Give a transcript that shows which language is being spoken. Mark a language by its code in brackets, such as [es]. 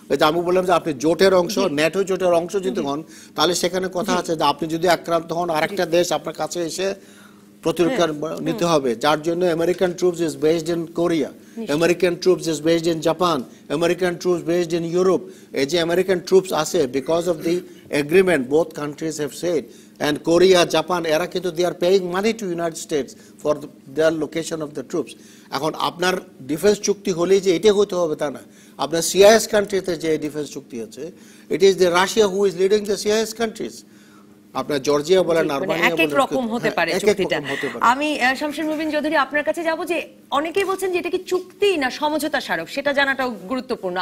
[bn] আমি বললাম যে আপনি জোটের অংশ, ন্যাটো জোটের অংশ যদি হন তাহলে সেখানে কথা আছে যে আপনি যদি আক্রান্ত হন আরেকটা দেশ আপনার কাছে এসে প্রতিরক্ষা নিতে হবে, যার জন্য [en] American troops is based in Korea, American troops is based in Japan, American troops based in Europe. [bn] এই যে আমেরিকান ট্রুপস আছে [en] because of the agreement both countries have said, and Korea, Japan, [bn] এরা কিন্তু [en] they are paying money to United States for their location of the troops. [bn] এখন আপনার defence চুক্তি হলেই যে এটা হতে হবে তা না। আপনার সিআইএস কান্ট্রিতে যে ডিফেন্স চুক্তি আছে, [en] It is the Russia who is leading the CIS countries. [bn] আপনার জর্জিয়া বলেন, আর্মেনিয়া বলেন, এক রকম হতে পারে চুক্তিটা। আমি শামসুর মুবিন চৌধুরী আপনার কাছে যাব যে অনেকেই বলছেন যে এটা কি চুক্তি না সমঝোতা স্মারক, সেটা জানাটাও গুরুত্বপূর্ণ।